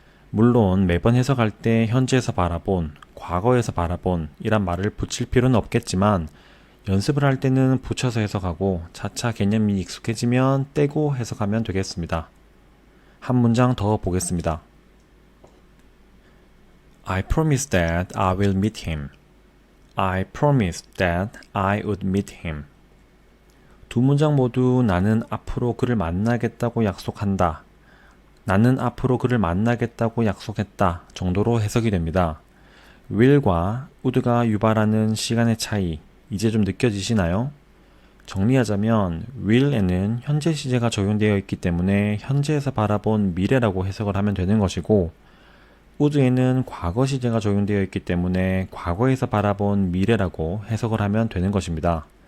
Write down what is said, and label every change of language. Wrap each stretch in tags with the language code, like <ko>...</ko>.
<ko>물론 매번 해석할 때 현재에서 바라본, 과거에서 바라본 이란 말을 붙일 필요는 없겠지만 연습을 할 때는 붙여서 해석하고 차차 개념이 익숙해지면 떼고 해석하면 되겠습니다. 한 문장 더 보겠습니다.</ko> <en>I promised that I will meet him. I promised that I would meet him.</en> <ko>두 문장 모두 나는 앞으로 그를 만나겠다고 약속한다. 나는 앞으로 그를 만나겠다고 약속했다 정도로 해석이 됩니다. will과 would가 유발하는 시간의 차이, 이제 좀 느껴지시나요? 정리하자면 will에는 현재 시제가 적용되어 있기 때문에 현재에서 바라본 미래라고 해석을 하면 되는 것이고 would에는 과거 시제가 적용되어 있기 때문에 과거에서 바라본 미래라고 해석을 하면 되는 것입니다.</ko>